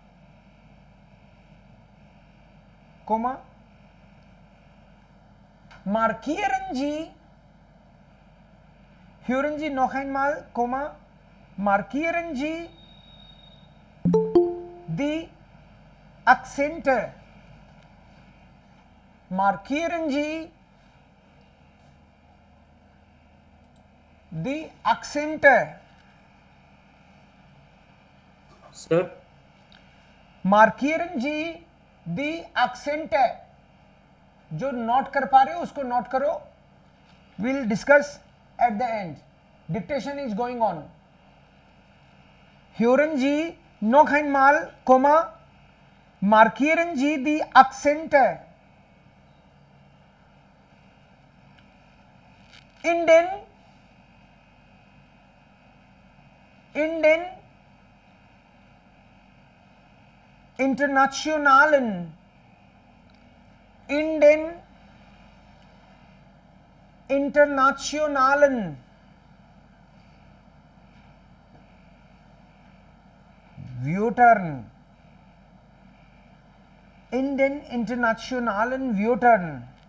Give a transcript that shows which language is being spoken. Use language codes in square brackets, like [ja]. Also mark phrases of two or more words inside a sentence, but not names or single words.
[de] markieren Sie, hören Sie noch einmal, Komma, markieren Sie die Akzente, markieren Sie die Akzente. [en] Sir, [de] markieren Sie die Akzente [hi] है, जो नोट कर पा रहे हो उसको नोट करो. [en] Will discuss at the end. Dictation is going on. [de] hören Sie noch einmal, Komma, markieren Sie die Akzente in den internationalen Wörtern, in den internationalen Wörtern